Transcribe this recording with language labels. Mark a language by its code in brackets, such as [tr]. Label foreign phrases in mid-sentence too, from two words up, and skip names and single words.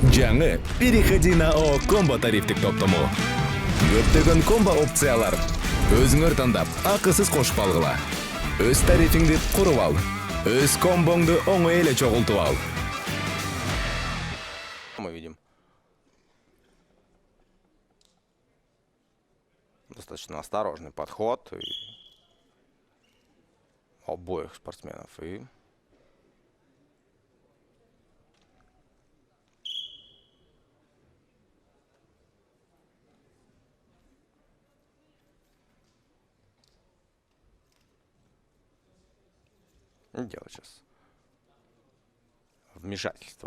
[ky] Жаңы [ru] переходи на [ky] ООО Комбо тарифтик топтому. Көптөгөн комбо опциялар. Өзүңөр тандап, акысыз кошуп алгыла. Өз тарифиңди куруп ал. Өз комбоңду оңой эле чогултуп ал. [ru] Мы видим достаточно осторожный подход обоих спортсменов. И делать сейчас вмешательство.